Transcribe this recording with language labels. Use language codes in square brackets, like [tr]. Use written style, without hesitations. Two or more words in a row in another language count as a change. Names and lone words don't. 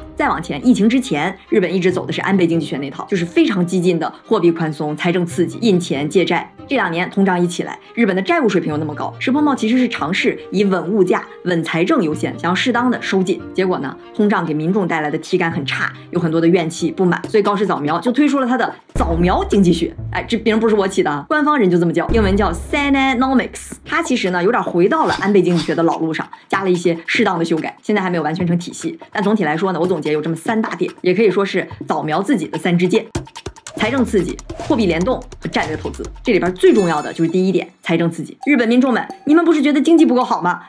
[zh] 再往前，疫情之前，日本一直走的是安倍經濟學那套，就是非常激進的貨幣寬鬆、財政刺激、印錢借債。這2年通脹一起來，日本的債務水平又那麼高，石破茂其實是嘗試以穩物價、穩財政優先，想要適當的收緊。結果呢，通脹給民眾帶來的體感很差，有很多的怨氣不滿，所以高市早苗就推出了他的早苗經濟學。哎，這名不是我起的，官方人就這麼叫，英文叫 Sananomics。它其實呢有點回到了安倍經濟學的老路上，加了一些適當的修改，現在還沒有完全成體系。但總體來說呢，我總結有這麼3大點，也可以說是早苗自己的3支箭：財政刺激、貨幣聯動和戰略投資。這裡邊最重要的就是第一點，財政刺激。日本民眾們，你們不是覺得經濟不夠好嗎？